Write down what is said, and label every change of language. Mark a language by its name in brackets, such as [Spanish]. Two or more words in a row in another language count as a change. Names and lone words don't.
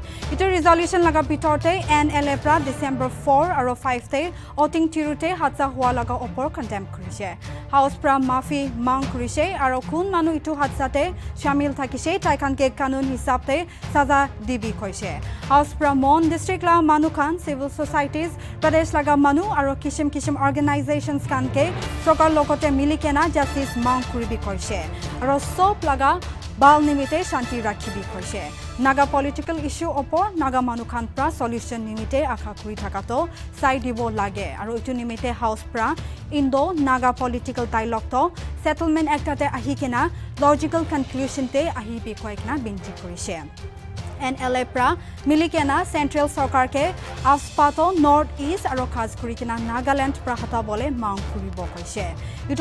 [Naga Pidgin] Ito resolution laga bitorte NLA pra December 4 aro 5 te voting tirute hatsa hua laga opor condemn kurise. House pra mafi mang kurise aro kun manu itu hatsa te shamil thakise taikan ke kanun hisab te saza dibi koise. House pra Mon district la manu kan [English] civil societies [Naga Pidgin] pradesh laga manu aro kishim organizations kan ke sokar lokote milikena justice mang kuribi koise. Aro sop laga bal nimite shanti rakhibi khoise naga [English] political issue [Naga Pidgin] opor naga manukhan pra solution nimite akha kuri thakato side dibo lage aru itu nimite house pra indo naga [English] political dialogue [Naga Pidgin] to settlement act ate ahikena [English] logical conclusion [Naga Pidgin] te ahi bi koikna binti korise NLA pra milikena central sarkar ke afspa to north east aro khas kurikena Nagaland pra hata bole mang kuribo koise itu